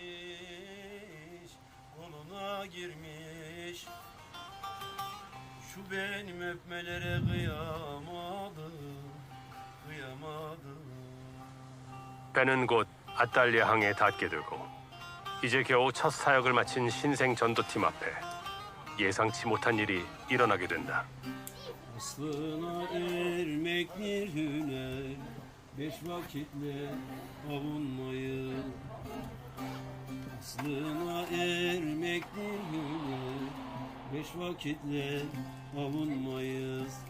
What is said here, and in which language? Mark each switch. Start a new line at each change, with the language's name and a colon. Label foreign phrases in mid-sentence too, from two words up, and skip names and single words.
Korean: 배는 곧 아탈리아 항에 닿게 되고 이제 겨우 첫 사역을 마친 신생 전도팀 앞에 예상치 못한 일이 일어나게 된다.
Turkish: Aslına ermek bir hüner, 5 vakitle avunmayı. Aslına ermek bir hüner, 5 vakitle avunmayız.